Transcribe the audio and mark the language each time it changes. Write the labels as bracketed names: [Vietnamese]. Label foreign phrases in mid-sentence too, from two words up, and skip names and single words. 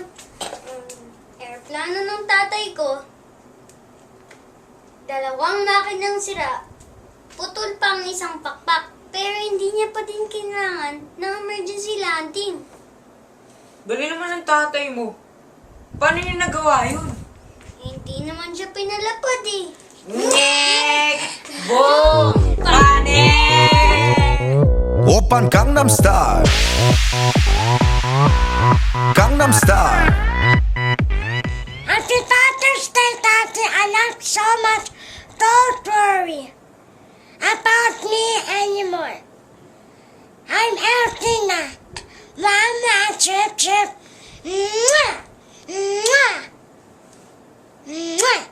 [Filipino] Aeroplano ng tatay ko, 2 makinang sira, putol pang isang pakpak, pero hindi niya pa din kailangan ng emergency landing. Gali naman ng tatay mo. Paano niya nagawa yun? Hindi naman siya pinalapad eh. Nyek! Boom! Panes! [Korean] 오빤 강남스타일 강남스타일 [English] Happy Father's Day, Daddy. I love so much. Don't worry about me anymore. I'm healthy now. Mama, chip, chip. Mwah! Mwah! Mwah!